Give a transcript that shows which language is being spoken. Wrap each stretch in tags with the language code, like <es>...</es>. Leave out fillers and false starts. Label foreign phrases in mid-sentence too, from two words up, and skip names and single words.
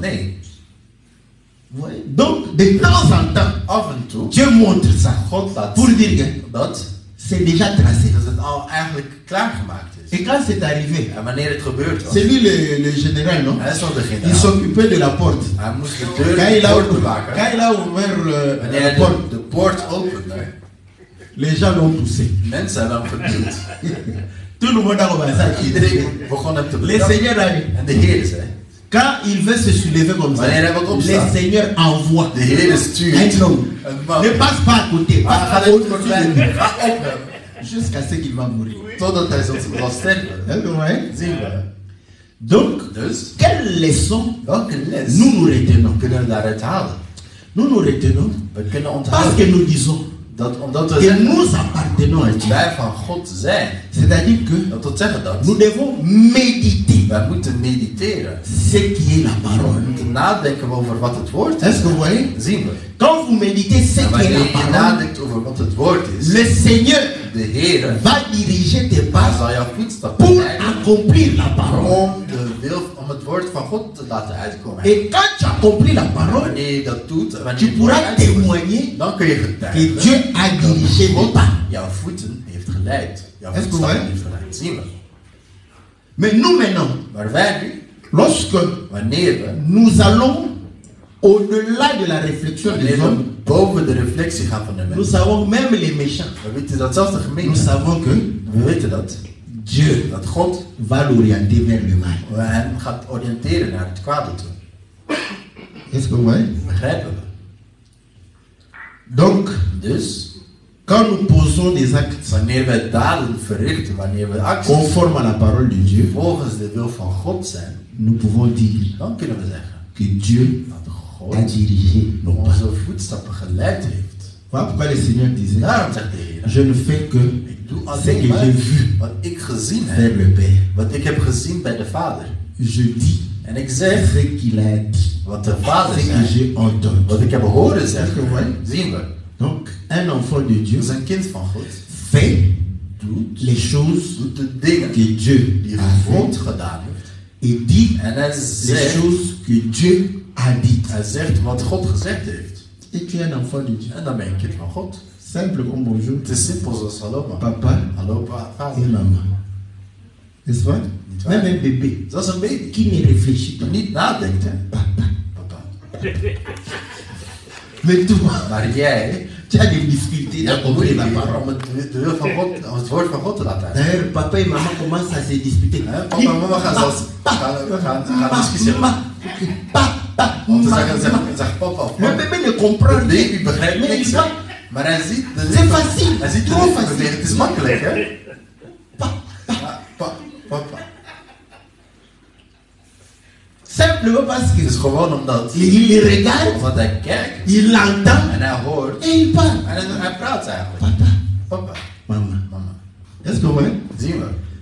<nl>Nee.</nl> <fr>Vous voyez? Donc, de temps en temps,</fr> <nl>Af en toe,</nl> <fr>Dieu montre ça</fr> <nl>God laat</nl> <fr>pour</fr> <nl>zien</nl> <fr>dire que</fr> <nl>dat</nl> <fr>c'est déjà tracé.</fr> <nl>het al eigenlijk klaargemaakt is.</nl> <fr>Et quand c'est arrivé,</fr> <nl>En wanneer het gebeurd was,</nl> <fr>c'est lui le général, non?</fr> <nl>hij is nog de</nl> <fr>Il</fr> <nl>generaal.</nl> <fr>s'occupait de la porte.</fr> <nl>Hij moest de</nl> <fr>Quand</fr> <nl>deur</nl> <fr>il a,</fr> <nl>poort bewaken.</nl> <fr>quand il a ouvert</fr> <nl>Wanneer</nl> <fr>la</fr> <nl>hij</nl> <fr>porte,</fr> <nl>de poort opende,</nl> <fr>les gens l'ont poussé.</fr> <nl>mensen hebben hem geduwd.</nl> <fr>Tout le monde a commencé à crier.</fr> <nl>Iedereen begon hem te</nl> <fr>Le</fr> <nl>betrappen.</nl> <fr>Seigneur a dit,</fr> <nl>En de Heer zei,</nl> <fr>quand il veut se soulever comme ça,</fr> <nl>Wanneer hij wat</nl> <fr>le</fr> <nl>opstaat,</nl> <fr>Seigneur envoie</fr> <nl>de Heer stuurt</nl> <fr>un homme.</fr> <nl>een man.</nl> <fr>Ne passe pas à côté,</fr> <nl>Maar ga</nl> <fr>passe</fr> <nl>niet</nl> <fr>au-dessus</fr> <nl>voorbij,</nl> <fr>de lui,</fr> <nl>ga op hem.</nl> <fr>jusqu'à ce qu'il va mourir.</fr> <nl>Totdat hij zal sterven.</nl> <fr>Hein, vous voyez?</fr> <nl>Zien we.</nl> <fr>Donc,</fr> <nl>Dus,</nl> <fr>quelle leçon</fr> <nl>welke les</nl> <fr>nous retenons?</fr> <nl>kunnen we daaruit halen?</nl> <fr>Nous retenons</fr> <nl>We kunnen</nl> <fr>parce</fr> <nl>onthouden</nl> <fr>que nous disons</fr> <nl>dat omdat we</nl> <fr>que</fr> <nl>zeggen</nl> <fr>nous appartenons à</fr> <nl>dat</nl> <fr>Dieu.</fr> <nl>wij van God zijn,</nl> <fr>C'est-à-dire que</fr> <nl>dat wil zeggen dat</nl> <fr>nous devons méditer</fr> <nl>wij moeten mediteren.</nl> <fr>ce qui est la</fr> <nl>We</nl> <fr>parole.</fr> <nl>moeten nadenken over wat het woord</nl> <fr>Est-ce</fr> <nl>is.</nl> <fr>que vous voyez?</fr> <nl>Zien we.</nl> <fr>Quand vous méditez ce</fr> <nl>En</nl> <fr>qui est</fr> <nl>wanneer</nl> <fr>la</fr> <nl>je</nl> <fr>parole,</fr> <nl>nadenkt over wat het woord is,</nl> <fr>le Seigneur</fr> <nl>de Heer</nl> <fr>va diriger tes</fr> <nl>hij</nl> <fr>pas</fr> <nl>zal jouw voetstappen</nl> <fr>pour</fr> <nl>leiden</nl> <fr>accomplir la parole.</fr> <nl>om het woord van God te laten uitkomen.</nl> <fr>Et quand tu accomplis la parole,</fr> <nl>Wanneer je dat doet, wanneer</nl> <fr>tu</fr> <nl>je het woord</nl> <fr>pourras</fr> <nl>uitvoert,</nl> <fr>témoigner</fr> <nl>dan kun je</nl> <fr>que</fr> <nl>getuigen</nl> <fr>Dieu a dirigé tes</fr> <nl>God</nl> <fr>pas.</fr> <nl>jouw voeten heeft geleid. Jouw</nl> <fr>Est-ce que</fr> <nl>voetstappen</nl> <fr>ouais?</fr> <nl>heeft geleid. Zien we.</nl> <fr>Mais nous maintenant,</fr> <nl>Maar wij nu,</nl> <fr>lorsque</fr> <nl>wanneer we,</nl> <fr>nous allons au-delà de la réflexion des</fr> <nl>wanneer we</nl> <fr>hommes,</fr> <nl>boven de reflectie gaan van de</nl> <fr>nous</fr> <nl>mensen,</nl> <fr>savons même les méchants.</fr> <nl>we weten dat zelfs de</nl> <fr>Nous</fr> <nl>gemeente,</nl> <fr>savons que</fr> <nl>we weten dat</nl> <fr>Dieu</fr> <nl>dat God</nl> <fr>va l'orienter vers le mal.</fr> <nl>hem gaat oriënteren naar het kwade toe.</nl> <fr>Est-ce que vous voyez?</fr> <nl>Begrijpen we?</nl> <fr>Donc,</fr> <nl>Dus,</nl> <fr>quand nous posons des actes</fr> <nl>wanneer we daden verrichten, wanneer we acties</nl> <fr>conformes à la parole de Dieu,</fr> <nl>volgens de wil van God zijn,</nl> <fr>nous pouvons dire</fr> <nl>dan kunnen we zeggen</nl> <fr>que Dieu</fr> <nl>dat</nl> <fr>a</fr> <nl>God</nl> <fr>dirigé nos pas.</fr> <nl>onze voetstappen geleid heeft.</nl> <fr>Voilà pourquoi le Seigneur disait,</fr> <nl>Daarom zegt de Heer,</nl> <fr>je ne fais que</fr> <nl>ik doe</nl> <fr>ce</fr> <nl>alleen</nl> <fr>que</fr> <nl>maar</nl> <fr>j'ai vu</fr> <nl>wat ik gezien</nl> <fr>vers</fr> <nl>heb,</nl> <fr>le Père.</fr> <nl>wat ik heb gezien bij de Vader.</nl> <fr>Je dis</fr> <nl>En ik zeg</nl> <fr>ce qu'il a dit,</fr> <nl>wat de Vader</nl> <fr>ce que</fr> <nl>zei,</nl> <fr>j'ai entendu.</fr> <nl>wat ik heb horen</nl> <fr>Est-ce que</fr> <nl>zeggen.</nl> <fr>vous voyez?</fr> <nl>Zien we.</nl> <fr>Donc, un enfant de Dieu</fr> <nl>Dus een kind van God</nl> <fr>fait</fr> <nl>doet,</nl> <fr>les choses</fr> <nl>doet de dingen</nl> <fr>que Dieu</fr> <nl>die</nl> <fr>a</fr> <nl>God</nl> <fr>fait</fr> <nl>gedaan heeft.</nl> <fr>et dit</fr> <nl>En hij</nl> <fr>les</fr> <nl>zegt,</nl> <fr>choses que Dieu a dites.</fr> <nl>hij zegt wat God gezegd heeft.</nl> <fr>Et tu es un enfant de Dieu.</fr> <nl>En dan ben je een kind van God.</nl> <fr>Simple comme bonjour,</fr> <nl>Het is simpel zoals hallo mama.</nl> <fr>papa</fr> <nl>Hallo</nl> <fr>et</fr> <nl>vader.</nl> <fr>maman. N'est-ce pas?</fr> <nl>Niet waar?</nl> <fr>Même un bébé</fr> <nl>Zoals een baby.</nl> <fr>qui ne réfléchit</fr> <nl>Die</nl> <fr>pas.</fr> <nl>niet nadenkt, hè.</nl> <fr>Papa.</fr> <nl>Papa.</nl> <fr>Mais toi,</fr> <nl>Maar jij,</nl> <fr>tu as des difficultés</fr> <nl>je hebt</nl> <fr>d'accomplir la</fr> <nl>moeite</nl> <fr>parole.</fr> <nl>om de wil van God, om het woord van God te laten uit.</nl> <fr>D'ailleurs, papa et maman commencent à se disputer.</fr> <nl>Hè? Papa en mama gaan zelfs gaan discussiëren. Om te zeggen papa of</nl> <fr>Le</fr> <nl>mama.</nl> <fr>bébé ne</fr> <nl>De</nl> <fr>comprend rien.</fr> <nl>baby begrijpt</nl> <fr>Mais</fr> <nl>niks,</nl> <fr>il</fr> <nl>hè.</nl> <fr>va,</fr> <nl>Maar hij ziet de</nl> <fr>c'est facile,</fr> <nl>Hij ziet de</nl> <fr>trop</fr> <nl>lippen</nl> <fr>facile.</fr> <nl>bewegen. Het is makkelijk, hè.</nl> <fr>Pa-</fr> <nl>Papa.</nl> <fr>Simplement parce</fr> <nl>Het</nl> <fr>que</fr> <nl>is gewoon omdat</nl> <fr>il regarde,</fr> <nl>omdat hij kijkt</nl> <fr>il entend</fr> <nl>en hij hoort</nl> <fr>et il parle.</fr> <nl>en hij praat eigenlijk.</nl> <fr>Papa,</fr> <nl>Papa,</nl> <fr>maman.</fr> <nl>mama.</nl> <fr>Est-ce que vous voyez?</fr> <nl>Zien we.</nl>